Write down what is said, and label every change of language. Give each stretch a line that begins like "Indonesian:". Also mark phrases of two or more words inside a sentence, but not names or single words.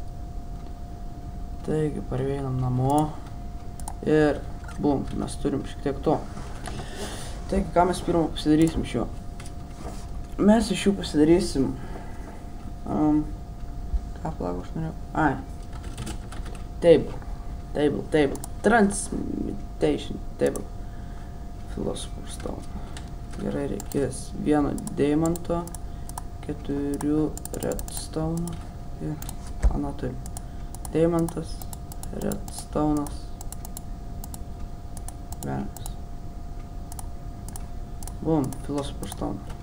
Lithuanian: Taigi, parveinam namo. Ir bum, mes turim šiek tiek to. Taigi, ką mes pirmą pasidarysim iš jo? Mes iš jų pasidarysim... ką plago aš norėjau? Ai.
English: Table. Transmutation table.
Lithuanian: Philosopher's Stone. Gerai, reikės 1 deimanto, 4 redstone ir ką turim. Deimantas, redstone'as. Velnias. Bum, Philosopher's Stone.